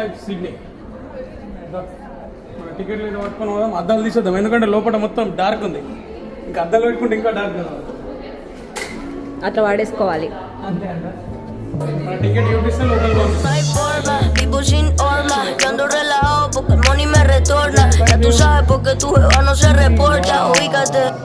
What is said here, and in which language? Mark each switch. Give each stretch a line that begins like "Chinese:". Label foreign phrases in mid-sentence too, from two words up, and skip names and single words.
Telugu: సిడ్నీ మన టికెట్లు ఇట్లా పట్టుకొని పోదాం. అద్దాలు తీసేద్దాం ఎందుకంటే లోపల మొత్తం డార్క్ ఉంది. ఇంకా అద్దాలు పెట్టుకుంటే ఇంకా డార్క్ ఉంది. అట్లా వాడేసుకోవాలి. అంతే అంట. మన టికెట్ చూపిస్తే లోపలికి పంపిస్తాం.
Spanish: No hay forma, vivo sin horma. Yo ando relajado porque el money me retorna. Ya tú sabes porque tu jeva no se reporta. Ubícate.